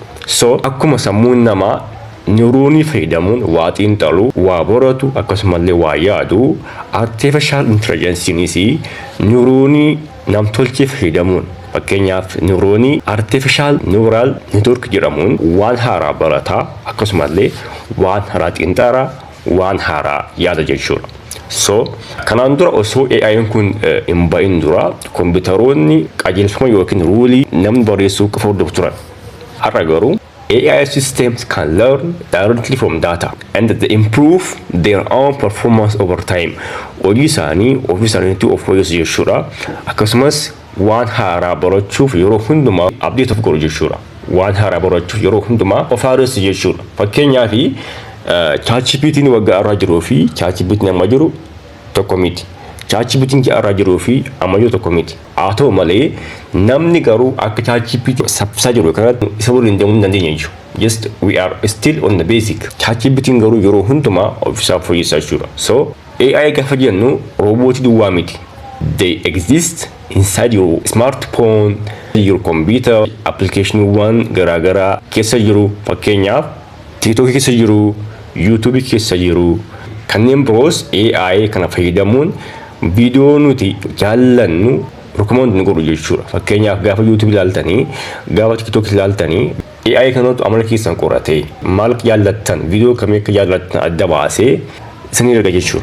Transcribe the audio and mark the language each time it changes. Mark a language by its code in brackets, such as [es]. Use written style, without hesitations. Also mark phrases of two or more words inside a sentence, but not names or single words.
[om] So akkuma sammuun namaa neuroonii fayyadamuun waa xiinxalu, waa baratu akkasumallee waa yaadu, [en] artificial intelligencenis [om] neuroonii namtolchee fayyadamuun fakkeenyaaf neuroonii [en] artificial neural network [om] jedhamuun waan haaraa barataa akkasumallee waan haaraa xiinxalaa, waan haaraa yaada jechuudha. So kanaan dura osoo AI kun hin ba'in dura kompiitaroonni qajeelfama yookiin ruulii namni barreessuu qofa hordofu turan. Har'a garuu [en] AI systems can learn directly from data and they improve their own performance over time. [om] Hojii isaanii ofii isaaniitti of fooyyessu jechuudha. Akkasumas waan haaraa barachuuf yeroo hundumaa update of godhu jechuudha. Waan haaraa barachuuf yeroo hundumaa of haaressu jechuudha. Fakkeenyaaf ChatGPT waggaa irraa jiruu fi ChatGPT amma jiru tokko miti. ChatGPT irraa jiruu fi amma jiru tokko miti. Haa ta'u malee namni garuu akka ChatGPT sabsaa jiru kanatti isa waliin deemuu hin dandeenye jechuudha. [en] Just we are still on the basic. [om] ChatGPT garuu yeroo hundumaa ofiisaa fooyyessaa jechuudha. So AI gaafa jennu roobootii duwwaa miti. [en] They exist inside your smartphone, your computer, [om] application garaagaraa keessa jiru. Fakkeenyaaf TikTok keessa jiru, YouTube keessa jiru. Kanneen biroos AI kana fayyadamuun video nuti jaallannu recommend nu godhu jechuudha. Fakkeenyaaf gaafa YouTube ilaaltanii, gaafa TikTok ilaaltanii AI kanatu amala keessan qoratee maal jaallattan, video kamii akka jaallattan adda baasee isinii erga jechuudha.